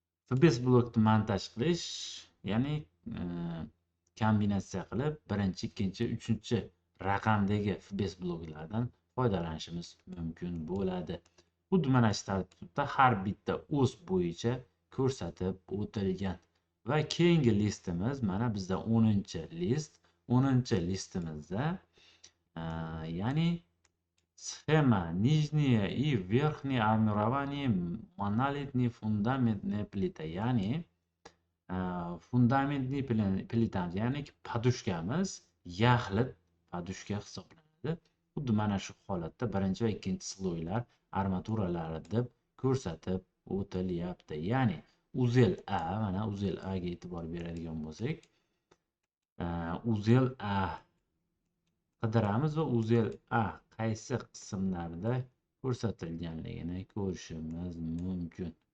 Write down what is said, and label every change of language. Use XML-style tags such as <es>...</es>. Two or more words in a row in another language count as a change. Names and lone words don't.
<uz>FBS blokni montaj qilish, ya'ni kombinatsiya qilib birinchi, ikkinchi, uchinchi raqamdagi FBS bloklardan foydalanishimiz mumkin bo'ladi. Xuddi mana shu tartibda har bitta o's bo'yicha ko'rsatib o'tilgan. Va keyingi listimiz mana bizda 10-list. 10-listimizda ya'ni</uz> <ru>схема нижнее и верхнее армирование монолитной фундаментной плиты.</ru> <uz>Ya'ni fundamentli plitamiz, ya'ni podushkamiz yaxlit podushka hisoblanadi. Xuddi mana shu holatda birinchi va ikkinchi sloylar armaturalari deb ko'rsatib o'tilyapti. Ya'ni uzel A, mana uzel A ga e'tibor beradigan bo'lsak, uzel A qidiramiz va uzel A qaysi qismlarda ko'rsatilganligini ko'rishimiz mumkin.</uz>